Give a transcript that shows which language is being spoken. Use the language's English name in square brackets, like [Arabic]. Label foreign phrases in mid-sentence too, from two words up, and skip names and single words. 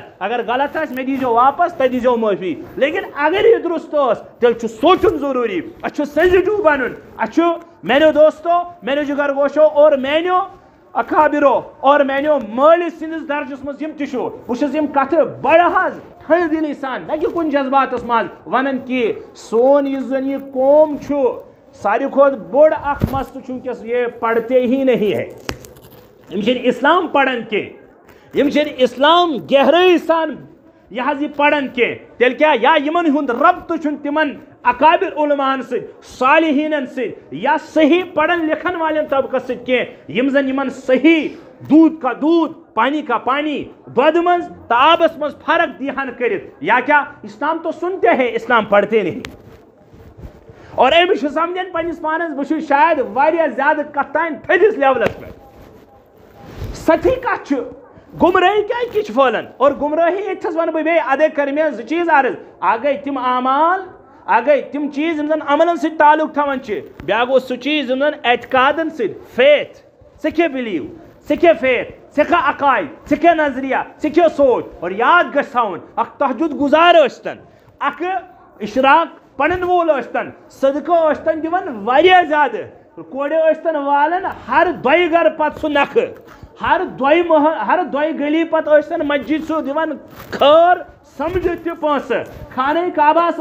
[Kashmiri] اگر غلط آسہِ مےٚ دیٖزیو واپس تُہۍ دیٖزیو معٲفی لیکن اگر یہ درست ٲس تیٚلہِ چھُ سونٛچُن ضروٗری اَسہِ چھُ سینزِٹِو بنُن اَسہِ چھُ میانیو دوستو میانیو جگر گوشو اور میانیو اکابرو اور میانیو مٲلِس سٕنٛدِس درجس منٛز یِم تہِ چھُ بہٕ چھُس یِم کتھٕ بڑٕ حظ ٹھنڈٕ دِلی سان نہ کہِ کُنہِ جذباتس منٛز ونان کہِ سون یُس زن یہ قوم چھُ ساروی کھۄتہٕ بوٚڑ اکھ مسلہٕ چھُ وٕنکیٚس [Urdu] یہ پڑھتے ہی نہیں ہے [Kashmiri] یم چھِنہٕ اسلام پران کینٛہہ یم چھِنہٕ اسلام گہرٲیی سان یہ حظ یہ پران کینٛہہ تیٚلہِ کیٛاہ یا یِمن ہُنٛد ربطہٕ چھُنہٕ تِمن اکابر علماہن سۭتۍ صالحیٖنن سۭتۍ یا صحیح پڑھن لکھن والٮ۪ن طبقس سۭتۍ کینٛہہ یم زن یِمن صحیح [Urdu] دودھ کا دودھ پانی کا پانی [Kashmiri] دۄدٕ منٛز تہٕ آبس منٛز فرق دیہن کٔرِتھ یا [Urdu] کیا اسلام تو سنتے ہیں اسلام پڑھتے نہیں [Kashmiri] اور أمِس چھُ سمجھان پننس پانس بہٕ چھُس شاید واریاہ زیادٕ کتھ تام تھٔدِس لیولس پٮ۪ٹھ سچی کتھ چھُ گمراہی کیا پھہلان اور گمراہی ییٚتھس ونہٕ بہٕ بیٚیہِ ادے کر مےٚ زٕ چیٖز عرض اکھ گٔے تِم اعمال اکھ گٔے تِم چیٖز یِم زن عملن سۭتۍ تعلق تھاوان چھِ بیٛاکھ گوٚو سُہ چیٖز یِم زن اعتقادن سۭتۍ فیتھ ژےٚ کیٛاہ بِلیٖو ژےٚ کیٛاہ فیتھ ژےٚ کیٛاہ عقاید ژےٚ کیٛاہ نظریہ ژےٚ کیٛاہ سونٛچ اور یاد گژھِ تھاوُن اکھ تہجُد گُزار ٲسۍتن اکھ اشراق پرن وول ٲسۍتن صدقہٕ ٲسۍتن دِوان واریاہ زیادٕ کورِ ٲسۍتن والان ہر دۄیہِ گرٕ پتہٕ سُہ نکھٕ ہر دۄیہِ گلی پتہٕ ٲسۍتن مسجد سُہ دِوان خٲر سمجھِتھ تہِ پونٛسہٕ خانہ کعبہس